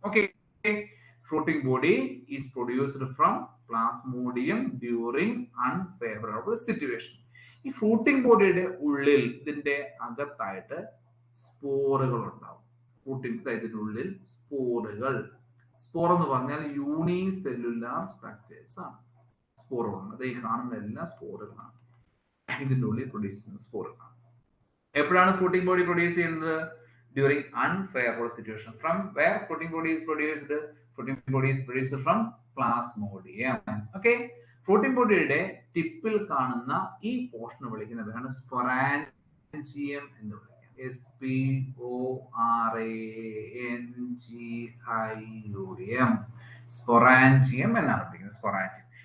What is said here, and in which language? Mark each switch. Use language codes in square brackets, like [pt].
[en] Okay, fruiting body is produced from plasmodium during unfavorable situation. [ml] ഈ fruiting ബോഡിയുടെ ഉള്ളിൽ, ഇതിന്റെ അകത്തായിട്ട് സ്പോറുകൾ ഉണ്ടാവും. ഇതിന്റെ ഉള്ളിൽ സ്പോറുകൾ, സ്പോർ എന്ന് പറഞ്ഞാൽ യൂണിസെല്ലുലാർ സ്ട്രക്ചേഴ്സ് ആണ്. സ്പോറുകൾ, അത് ഈ കാണുന്ന എല്ലാ സ്പോറുകളാണ് ഇതിന്റെ ഉള്ളിൽ പ്രൊഡ്യൂസ് ചെയ്യുന്ന സ്പോറുകളാണ്. എപ്പോഴാണ് ഫ്രൂട്ടിംഗ് ബോഡി പ്രൊഡ്യൂസ് ചെയ്യുന്നത്? [en] During unfavorable situation. From where fruiting body is produced? Fruiting body is produced from plasmodium. [ml] Okay, fruiting bodyയുടെ ടിപ്പിൽ കാണുന്ന ഈ പോർഷൻ വിളിക്കുന്നതാണ് സ്പൊറാഞ്ചിയം എന്ന് വിളിക്കാം. SPORANGIUM, സ്പൊറാഞ്ചിയം എന്നാണ് വിളിക്കുന്നത്. സ്പൊറാഞ്ചിയം.